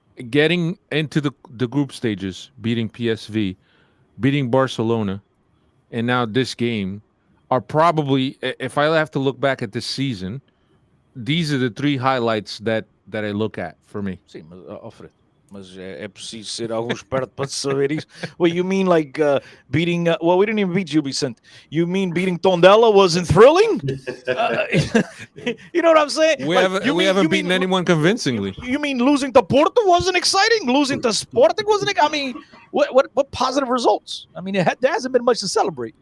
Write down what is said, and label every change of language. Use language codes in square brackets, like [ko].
[en] Getting into the group stages, beating PSV, beating Barcelona, and now this game are probably, if I have to look back at this season, these are the three highlights that I look at for me. [pt] Sim, Alfred. Mas é preciso ser algo esperto para saber isso. [en] Well, you mean like beating... well, we didn't even beat Gil Vicente. You mean beating Tondela wasn't thrilling? You know what I'm saying? We haven't beaten anyone convincingly. You mean losing to Porto wasn't exciting? Losing to Sporting wasn't... I mean, what positive results? I mean, there hasn't been much to celebrate.